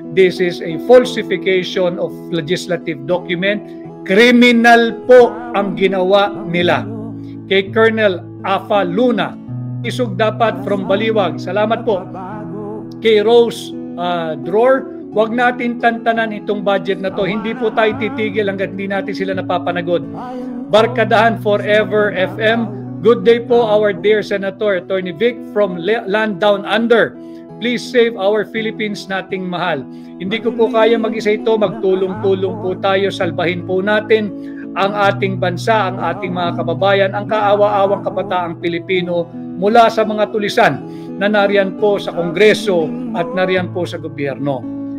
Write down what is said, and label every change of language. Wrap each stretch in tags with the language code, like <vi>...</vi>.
<en>This is a falsification of legislative document.</en> <tl>Criminal po ang ginawa nila. Kay Colonel Afa Luna, isog dapat from Baliwag. Salamat po. Kay Rose Dror, wag natin tantanan itong budget na to. Hindi po tayo titigil hanggat hindi natin sila napapanagod. Barkadahan Forever FM.</tl> <en>Good day po, our dear Senator Attorney Vic from Land Down Under. Please save our Philippines</en> <tl>nating mahal. Hindi ko po kaya mag-isa ito. Magtulong-tulong po tayo. Salbahin po natin ang ating bansa, ang ating mga kababayan, ang kaawa-awang kabataang Pilipino mula sa mga tulisan na nariyan po sa Kongreso at nariyan po sa gobyerno.</tl>